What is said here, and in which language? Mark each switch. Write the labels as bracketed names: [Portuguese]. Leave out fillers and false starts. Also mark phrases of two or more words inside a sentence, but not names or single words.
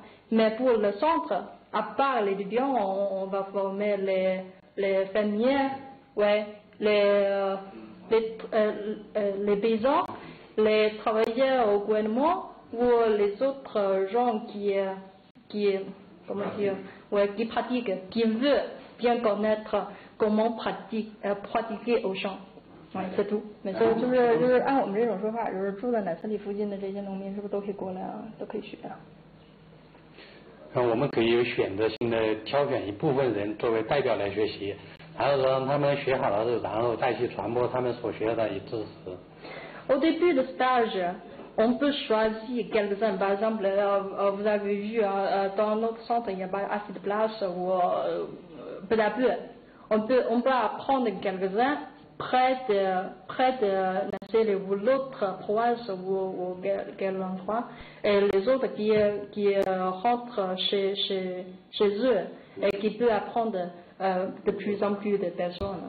[French] Mais pour le centre, à part les étudiants, on va former les fermiers, ouais, les paysans, les travailleurs au gouvernement ou les autres gens qui pratiquent, qui veulent bien connaître comment pratiquer au champ. c'est tout。 [Chinese] 就是按我们这种说法，就是住在奶村里附近的这些农民，是不是都可以过来啊？都可以学啊？我们可以有选择性的挑选一部分人作为代表来学习，然后让他们学好了之后，然后再去传播他们所学的知识。 [French] Au début de stage, on peut choisir quelques-uns. Par exemple, vous avez vu dans notre centre, il n'y a pas assez de place ou peu à peu. On peut apprendre quelques-uns près de l'autre province ou quel endroit, et les autres qui rentrent chez eux et qui peuvent apprendre de plus en plus de personnes.